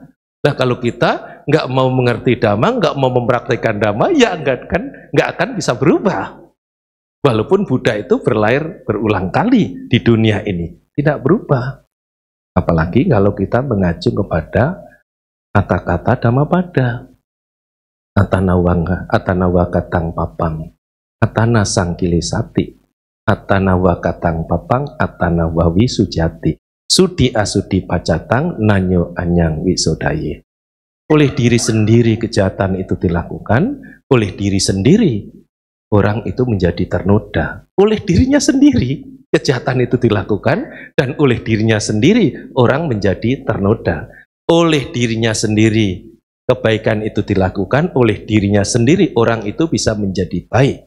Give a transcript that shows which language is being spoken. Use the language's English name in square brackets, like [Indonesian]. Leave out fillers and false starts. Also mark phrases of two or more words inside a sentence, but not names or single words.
[Indonesian] Nah, kalau kita nggak mau mengerti Dhamma, nggak mau mempraktikkan Dhamma, ya nggak akan bisa berubah. Walaupun Buddha itu berlahir berulang kali di dunia ini, tidak berubah. Apalagi kalau kita mengacu kepada kata-kata Dhammapada. [Pali] Atanawa katang papang, atana sangkili sati, atanawa katang papang, atanawa wisujati. Sudi asudi pacatang nanyo anyang wisodaye. [Indonesian] Oleh diri sendiri kejahatan itu dilakukan, oleh diri sendiri orang itu menjadi ternoda. Oleh dirinya sendiri kejahatan itu dilakukan, dan oleh dirinya sendiri orang menjadi ternoda. Oleh dirinya sendiri kebaikan itu dilakukan, oleh dirinya sendiri orang itu bisa menjadi baik.